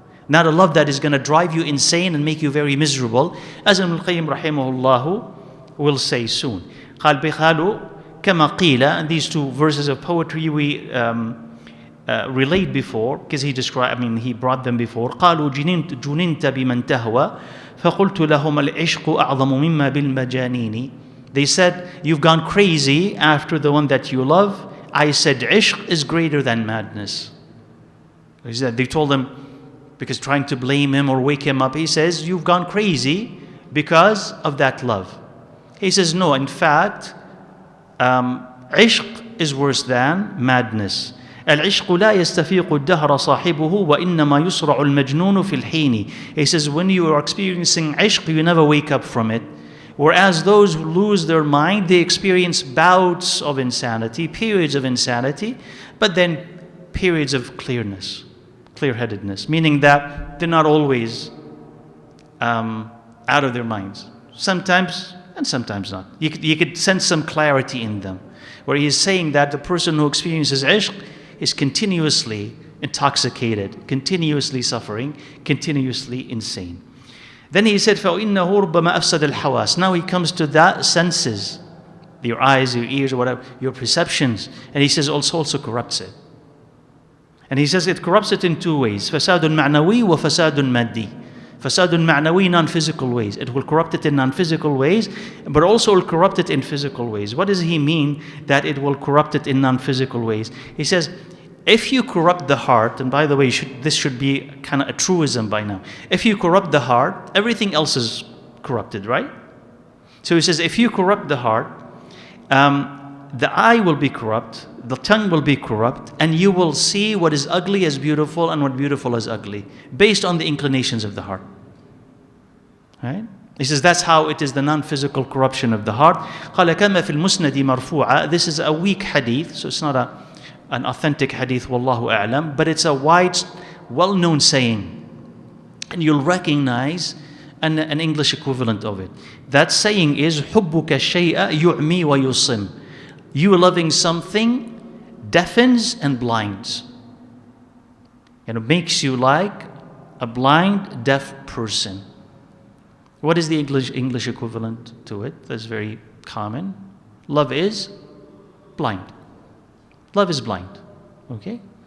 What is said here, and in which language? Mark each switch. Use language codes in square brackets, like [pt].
[en] Not a love that is going to drive you insane and make you very miserable, as ibnalqayyim rahimahullah will say soon. [ar] قال بخالو كما قيل, [en] and these two verses of poetry we relate before, because he brought them before. [ar] قالوا جننت بمن تهوى فقلت لهم العشق أعظم مما بالمجانين. [en] They said, you've gone crazy after the one that you love. I said, ishq is greater than madness. They told him, because trying to blame him or wake him up, he says, you've gone crazy because of that love. He says, no, in fact, ishq is worse than madness. [ar] العشق لا يستفيق الدهر صاحبه وإنما يسرع المجنون في الحين. [en] He says, when you are experiencing ishq, you never wake up from it. Whereas those who lose their mind, they experience bouts of insanity, periods of insanity, but then periods of clearness, clear-headedness, meaning that they're not always out of their minds. Sometimes, and sometimes not. You could sense some clarity in them, where he is saying that the person who experiences ishq is continuously intoxicated, continuously suffering, continuously insane. Then he said, [ar] فَإِنَّهُ رُبَّمَا أَفْسَدَ الْحَوَاسِ. [en] Now he comes to the senses, your eyes, your ears, or whatever, your perceptions. And he says also corrupts it. And he says it corrupts it in two ways. [ar] فَسَادٌ مَعْنَوِي وَفَسَادٌ مَادِّي. فَسَادٌ مَعْنَوِي, [en] non-physical ways. It will corrupt it in non-physical ways, but also will corrupt it in physical ways. What does he mean that it will corrupt it in non-physical ways? He says, if you corrupt the heart, and by the way, this should be kind of a truism by now. If you corrupt the heart, everything else is corrupted, right? So he says, if you corrupt the heart, the eye will be corrupt, the tongue will be corrupt, and you will see what is ugly as beautiful and what beautiful as ugly, based on the inclinations of the heart. Right? He says that's how it is, the non-physical corruption of the heart. [ar] قال كما في المسند مرفوعة. [en] This is a weak hadith, so it's not an authentic hadith, wallahu a'lam, but it's a wide, well-known saying. And you'll recognize an English equivalent of it. That saying is, [ar] حُبُّكَ الشَّيْءَ يُعْمِي وَيُصِمْ. [en] You loving something deafens and blinds. And it makes you like a blind, deaf person. What is the English equivalent to it? That's very common. Love is blind. Love is blind. Okay?